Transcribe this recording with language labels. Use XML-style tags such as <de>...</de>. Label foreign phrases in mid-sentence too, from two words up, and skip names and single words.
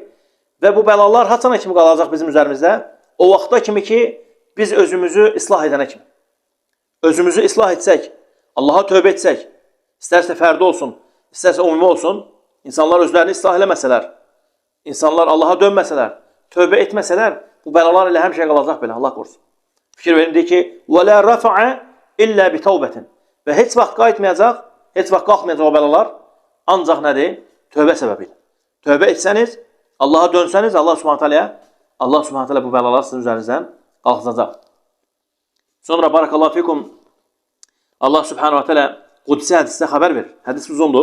<az>Və bu bəlalar haçana kimi qalacaq bizim üzərimizdə? O vaxta kimi ki, biz özümüzü islah edənə kimi. Özümüzü islah etsək, Allaha tövbə etsək, istərsə fərdi olsun, istərsə ümumi olsun, insanlar özlərini islah eləməsələr, insanlar Allaha dönməsələr, tövbə etməsələr, bu bəlalar ilə həmişə qalacaq belə, Allah qorusun. Fikir verin, deyir ki,</az> <ar>وَلَا رَفَعَ إِلَّا بِتَوْبَةٍ</ar> <az>Və heç vaxt qayıtmayacaq, heç vaxt qalxmayacaq o bəlalar, ancaq nədir? Tövbə səbəbilə. Tövbə etsəniz, Allaha dönsəniz, Allah</az> <ar>سبحانه تعالى</ar> <az>bu bəlalar sizin üzərinizdən qalxacaq. Sonra</az> <ar>بارك الله فيكم,</ar> <az>Allah</az> <ar>سبحانه وتعالى</ar> <az>Qudsi hədisdə xəbər verir. Hədis uzundur.</az>